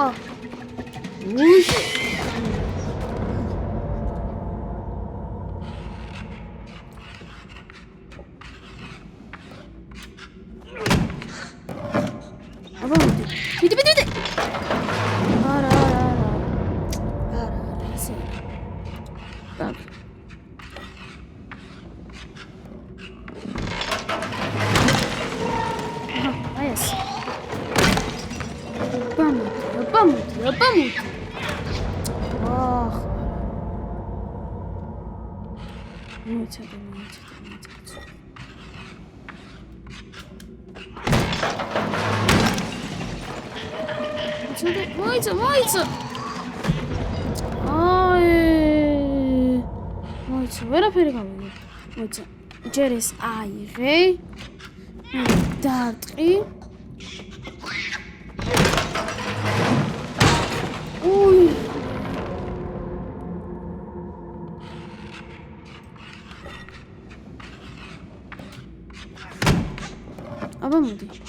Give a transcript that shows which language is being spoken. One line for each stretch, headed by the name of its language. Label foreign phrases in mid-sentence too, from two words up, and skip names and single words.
Georgian: უიშ. აბა მიდი. არა, ესე. так. აი ეს.
Russian: Помыть. Ах. Моется. Моется. Ай. Моется.
Georgian: ვერაფერი გამიგე. მოიცა. ჯერ ეს აიღე. დარტყი. აბა მოდი.